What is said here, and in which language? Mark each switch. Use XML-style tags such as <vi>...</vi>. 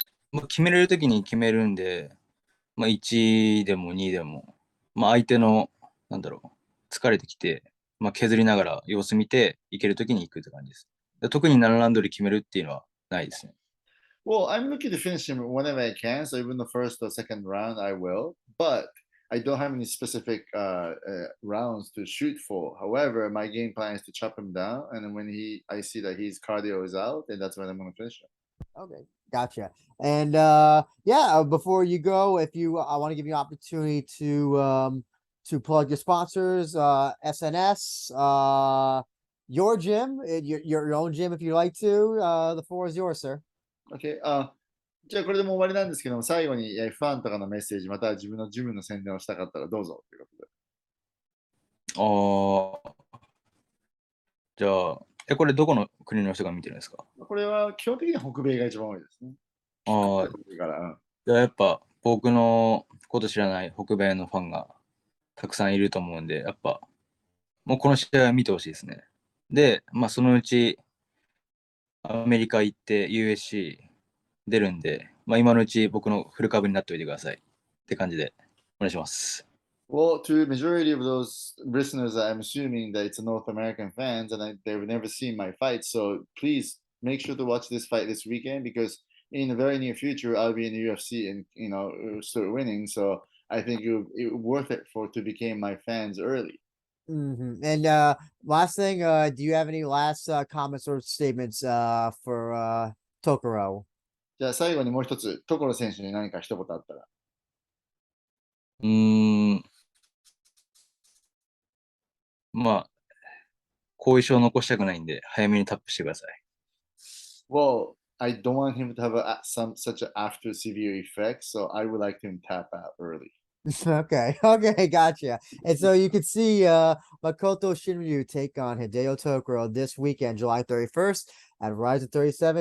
<ja>まあ、決めれるときに決めるんで、まあ、1でも2でも、まあ、相手の、なんだろう、疲れてきて、まあ、削りながら様子見て、いけるときに行くって感じです。特に7ラウンドで決めるっていうのはないですね。</ja> <en>Well, I'm looking to finish him whenever I can. So even the first or second round, I will. But I don't have any specific rounds to shoot for. However, my game plan is to chop him down, and then when I see that his cardio is out, then that's when I'm going to finish him. Okay, gotcha. And before you go, if you I want to give you an opportunity to plug your sponsors, SNS, your gym, your own gym if you like to. The floor is yours, sir. OK?</en> <ja>じゃあこれでもう終わりなんですけども、最後にファンとかのメッセージ、または自分のジムの宣伝をしたかったらどうぞということで。ああ、じゃあ、これどこの国の人が見てるんですか？これは基本的には北米が一番多いですね。ああ、だから、じゃあやっぱ僕のこと知らない北米のファンがたくさんいると思うんで、やっぱもうこの試合は見てほしいですね。で、まあそのうちアメリカ行って USC 出るんで、まあ今のうち僕のフル株になっておいてくださいって感じでお願いします。</ja> <en>Well, to the majority of those listeners, I'm assuming that it's North American fans and they've never seen my fight. So please make sure to watch this fight this weekend because in the very near future, I'll be in the UFC and, start winning. So I think it worth it for to become my fans early. And last thing, do you have any last comments or statements for Tokoro?</en> <ja>じゃあ最後にもう一つ、所選手に何か一言あったら。うーん、まあ後遺症残したくないんで早めにタップしてください。</ja> <en>Well, I don't want him to have such an after severe effect, so I would like him to tap out early. Okay, gotcha. And so you can see Makoto Shinryu take on Hideo Tokoro this weekend, July 31st at Rizin 37.</en>